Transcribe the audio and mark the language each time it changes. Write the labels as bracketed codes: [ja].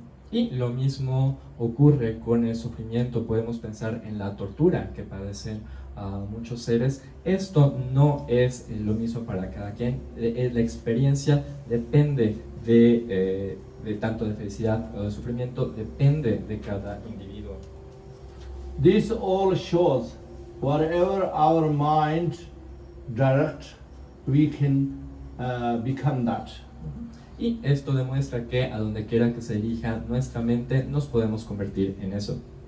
[es] Y lo mismo ocurre con el sufrimiento. Podemos pensar en la tortura que padecen muchos seres. Esto no es lo mismo para cada quien. La experiencia depende de tanto de felicidad o de sufrimiento, depende de cada individuo. [en] This all shows whatever our mind direct, we can become that. [es] Y esto demuestra que a donde quiera que se dirija nuestra mente, nos podemos convertir en eso.